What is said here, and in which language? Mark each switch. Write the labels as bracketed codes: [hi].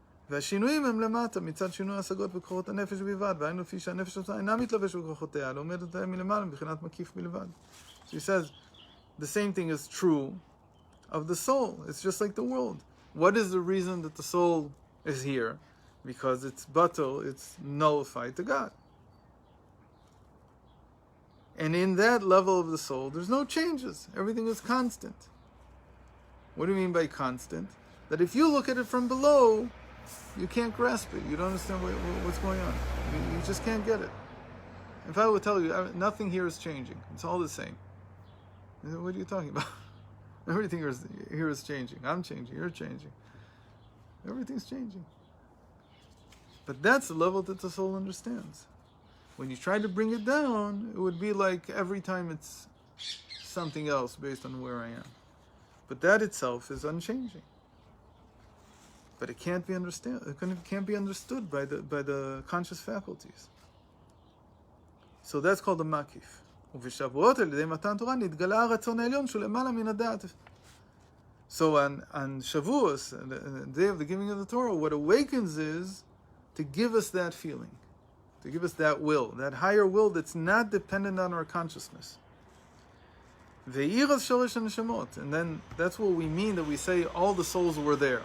[he] והשינויים הם למטה, מצד שינוי השגות בכוחות הנפש בלבד, והיינו לפי שהנפש אינה מתלבש בכוחותיה, לומדת אותה מלמעלה מבחינת מקיף בלבד. [en] So he says, the same thing is true of the soul. It's just like the world. What is the reason that the soul is here? Because it's batel, it's nullified to God. And in that level of the soul, there's no changes. Everything is constant. What do you mean by constant? That if you look at it from below, you can't grasp it. You don't understand what's going on. You just can't get it. If I would tell you, nothing here is changing. It's all the same. What are you talking about? Everything here is changing. I'm changing. You're changing. Everything's changing. But that's the level that the soul understands. When you try to bring it down, it would be like every time it's something else based on where I am. But that itself is unchanging. But it can't be understood by the conscious faculties. So that's called the makif. [he] ובשבועות על ידי מתן תורה נתגלה הרצון העליון שהוא למעלה מן הדעת. [en] So on Shavuos, the day of the giving of the Torah, what awakens is to give us that feeling, to give us that will, that higher will that's not dependent on our consciousness. And then that's what we mean that we say all the souls were there.